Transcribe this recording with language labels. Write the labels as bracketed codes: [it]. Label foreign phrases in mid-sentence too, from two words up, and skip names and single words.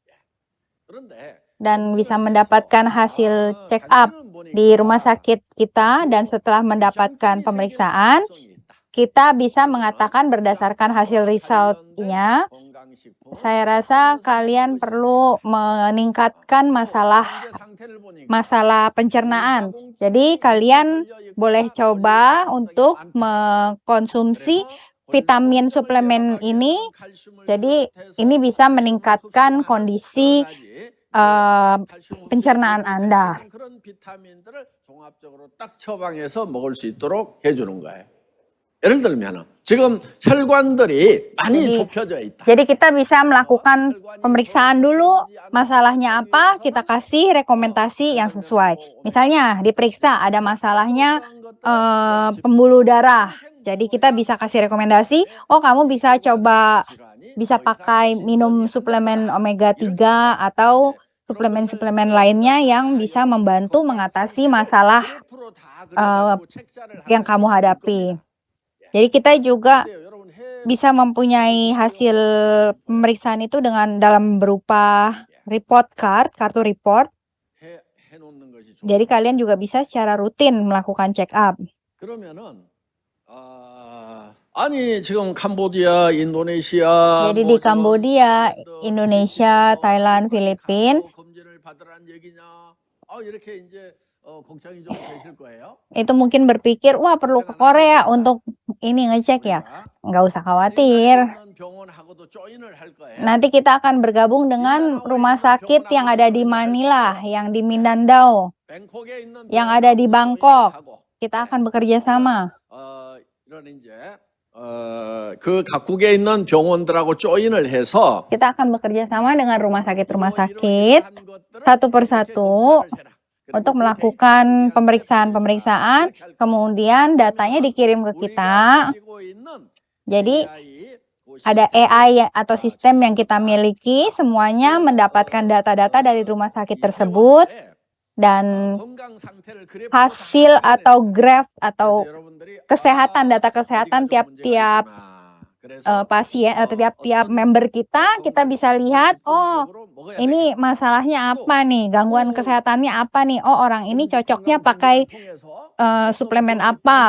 [id] dan bisa mendapatkan hasil [en] check up [id] di rumah sakit kita, dan setelah mendapatkan pemeriksaan kita bisa mengatakan berdasarkan hasil resultnya, saya rasa kalian perlu meningkatkan masalah pencernaan. Jadi kalian boleh coba untuk mengkonsumsi vitamin suplemen ini. Jadi ini bisa meningkatkan kondisi pencernaan Anda. [ko] 그런 비타민들을 종합적으로 딱 처방해서 먹을 수 있도록 해주는 거예요. 예를 들면 지금 혈관들이 많이 좁혀져 있다. [id] Jadi kita bisa melakukan pemeriksaan dulu, masalahnya apa, kita kasih rekomendasi yang sesuai. Misalnya diperiksa ada masalahnya pembuluh darah. Jadi kita bisa kasih rekomendasi, oh kamu bisa coba, bisa pakai minum suplemen omega 3 atau suplemen-suplemen lainnya yang bisa membantu mengatasi masalah yang kamu hadapi. Jadi kita juga bisa mempunyai hasil pemeriksaan itu dalam berupa [en] report card, [id] kartu report. Jadi kalian juga bisa secara rutin melakukan [en] check up. [ko] 아니 지금 캄보디아, 인도네시아, [id] Jadi di Kambodia, Indonesia, Thailand, Filipina itu mungkin berpikir, wah perlu ke Korea untuk ini ngecek ya. Nggak usah khawatir. Nanti kita akan bergabung dengan rumah sakit yang ada di Manila, yang di Mindanao, yang ada di Bangkok. Kita akan bekerja sama. [ko] 그 각국에 있는 병원들하고 조인을 해서 [id] Kita akan bekerja sama dengan rumah sakit satu persatu untuk melakukan pemeriksaan, kemudian datanya dikirim ke kita. Jadi ada AI atau sistem yang kita miliki, semuanya mendapatkan data-data dari rumah sakit tersebut, dan hasil atau graph atau kesehatan, data kesehatan tiap-tiap pasien atau tiap-tiap member kita bisa lihat, oh ini masalahnya apa nih, gangguan kesehatannya apa nih, oh orang ini cocoknya pakai suplemen apa.